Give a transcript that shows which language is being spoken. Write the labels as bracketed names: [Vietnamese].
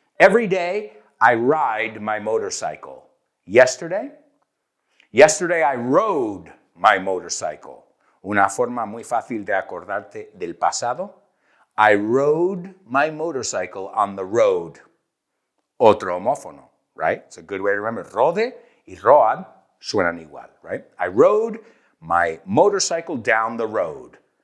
[English] Every day, I ride my motorcycle. Yesterday I rode my motorcycle. [Spanish] Una forma muy fácil de acordarte del pasado. [English] I rode my motorcycle on the road. [Spanish] Otro homófono, [English] right? It's a good way to remember. Rode y road [Spanish] suenan igual, [English] right? I rode my motorcycle down the road.